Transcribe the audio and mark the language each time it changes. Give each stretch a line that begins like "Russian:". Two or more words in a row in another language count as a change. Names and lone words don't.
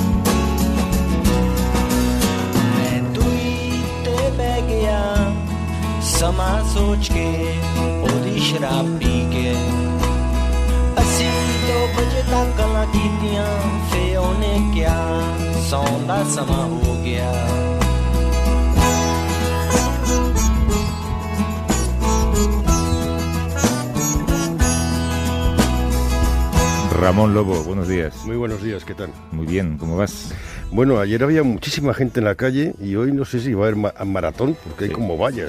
Punjabi: ਮੈਂ ਦੂਈ ਤੇ ਬਹਿ ਗਿਆ ਸਮਾਂ ਸੋਚ ਕੇ ਉਹਦੀ ਸ਼ਰਾਬ ਪੀ ਕੇ ਅਸੀਂ 2 ਵਜੇ ਤੱਕ ਗੱਲਾਂ ਕੀਤੀਆਂ ਫੇ ਉਹਨੇ ਕਿਹਾ ਸੌਣ ਦਾ ਸਮਾਂ ਹੋ ਗਿਆ
Spanish: Ramón Lobo, buenos días. Muy buenos días, ¿qué tal? Muy bien, ¿cómo vas? Bueno, ayer había muchísima gente en la calle y hoy no sé si va a haber maratón, porque hay como vallas,